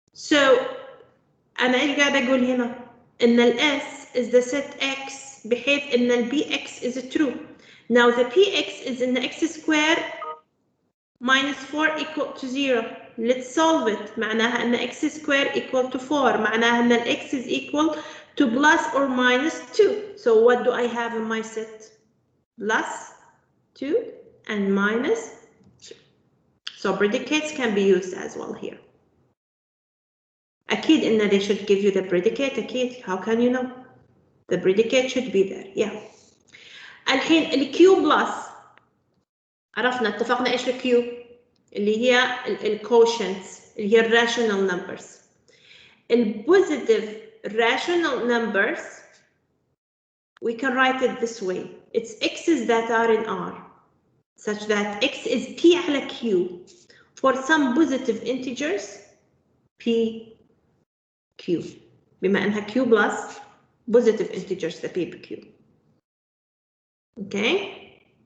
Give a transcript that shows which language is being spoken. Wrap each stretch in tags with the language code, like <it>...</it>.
<ar>So أنا إيش قاعدة أقول هنا؟ إن ال</ar> <en>S is the set X</en> <ar>بحيث إن ال</ar> <en>BX is true. Now the PX is in the X squared minus 4 equal to 0. Let's solve it.</en> <ar>معناها إن</ar> <en>X squared equal to 4.</en> <ar>معناها إن ال</ar> <en>X is equal to plus or minus 2. So what do I have in my set? Plus 2 and minus 2. So predicates can be used as well here.</en> <ar>أكيد إن</ar> <en>they should give you the predicate.</en> <ar>أكيد.</ar> <en>How can you know? The predicate should be there. Yeah.</en> <ar>الحين ال Q plus عرفنا اتفقنا إيش ال Q اللي هي ال quotients اللي هي rational numbers.</ar> <en>ال positive rational numbers we can write it this way. It's x's that are in R such that x is P</en> <ar>على</ar> <en>Q for some positive integers P Q</en> <ar>بما أنها</ar> <en>Q plus positive integers the P Q. Okay.</en>